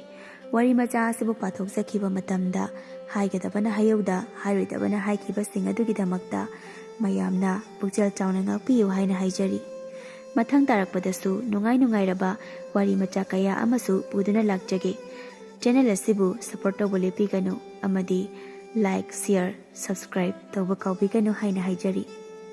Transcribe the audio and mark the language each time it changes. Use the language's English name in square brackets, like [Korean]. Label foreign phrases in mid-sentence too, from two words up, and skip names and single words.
[Manipuri] Wari macha asibu pathok sakhiba matamda haigadabana hayauda hairoidabana haikiba sing adugidamakta mayamna pukjal chauna ngakpiyu haina haijari. Mathang tarakpadasu nungairaba wari macha kaya amasu puduna lakjage. Channel asibu support tawba lepiganu amadi [English] like, share, subscribe [Manipuri] tawba kaubiganu haina haijari.